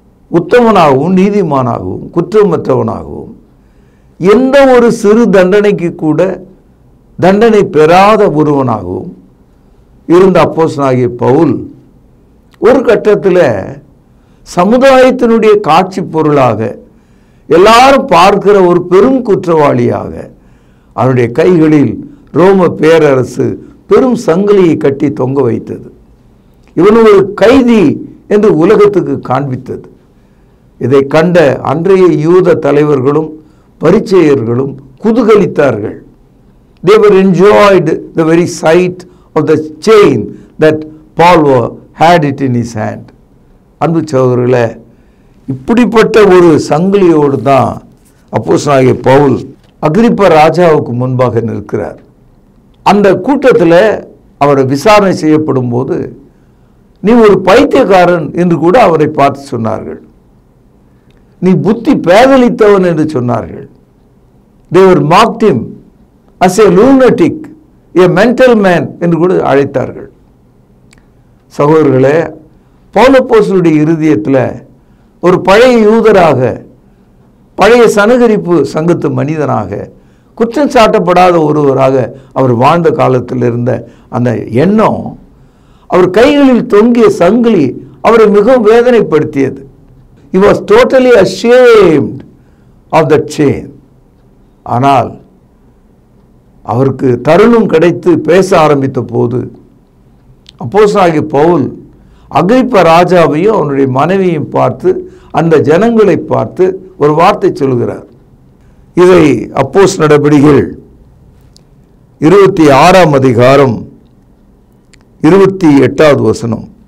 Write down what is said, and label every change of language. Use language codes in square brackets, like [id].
[ta] உத்தமனாகவும், நீதிமானாகவும், குற்றமற்றவனாகவும், எந்த ஒரு சிறு தண்டனைக்கு கூட தண்டனை பெறாத ஒருவனாகவும் இருந்த அப்போஸ்தலனாகிய பவுல் ஒரு கட்டத்தில் சமுதாயத்தினுடைய காட்சி பொருளாக எல்லாரும் பார்க்கிற ஒரு பெரும் குற்றவாளியாக அவருடைய கைகளில் ரோம பேரரசு பெரும் சங்கிலியை கட்டி தொங்க வைத்தது. இவன் ஒரு கைதி என்று உலகத்துக்கு காண்பித்தது. இதை கண்ட அன்றைய யூத தலைவர்களும் பரிசேயர்களும் குதூகலித்தார்கள். [en] They were enjoyed the very sight of the chain that Paul had it in his hand. [ta] அன்பு சகோதரர்களே, இப்படிப்பட்ட ஒரு சங்கிலியோடு தான் அப்போஸ்தலனாகிய பவுல் அகிரிப்பா ராஜாவுக்கு முன்பாக நிற்கிறார். அந்த கூட்டத்தில் அவரை விசாரணை செய்யப்படும் போது நீ ஒரு பைத்தியக்காரன் என்று கூட அவரை பார்த்து சொன்னார்கள். நீ புத்தி பேதலித்தவன் என்று சொன்னார்கள். [en] They were mocked him as a lunatic, a mental man [ta] என்று கூட அழைத்தார்கள். சகோதரர்களே, பவுல் அப்போஸ்தலனுடைய இருதயத்தில் ஒரு பழைய யூதராக, பழைய சனகரிப்பு சங்கத்து மனிதனாக, குற்றம் சாட்டப்படாத ஒருவராக அவர் வாழ்ந்த காலத்தில் இருந்த அந்த எண்ணம், அவர் கைகளில் தொங்கிய சங்கிலி அவரை மிகவும் வேதனைப்படுத்தியது. [en] He was totally ashamed of that chain. [ta] ஆனால் அவருக்கு தருணம் கிடைத்து பேச ஆரம்பித்த போது அப்போஸ்தலனாகிய பவுல் அகிரிப்பா ராஜாவையும் அவனுடைய மனைவியையும் பார்த்து, அந்த ஜனங்களை பார்த்து ஒரு வார்த்தை சொல்கிறார். இதை அப்போஸ்தலர் நடபடிகள் 26ஆம் அதிகாரம் 28வது வசனம்.